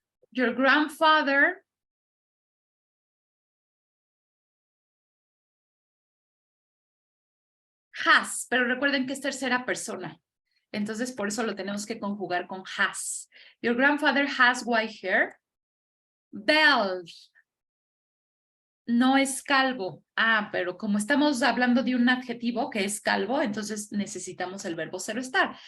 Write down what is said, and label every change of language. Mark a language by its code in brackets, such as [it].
[en] Your grandfather has, [es] pero recuerden que es tercera persona. Entonces, por eso lo tenemos que conjugar con has. [en] Your grandfather has white hair. [es] Bald. No es calvo. Ah, pero como estamos hablando de un adjetivo que es calvo, entonces necesitamos el verbo ser o estar.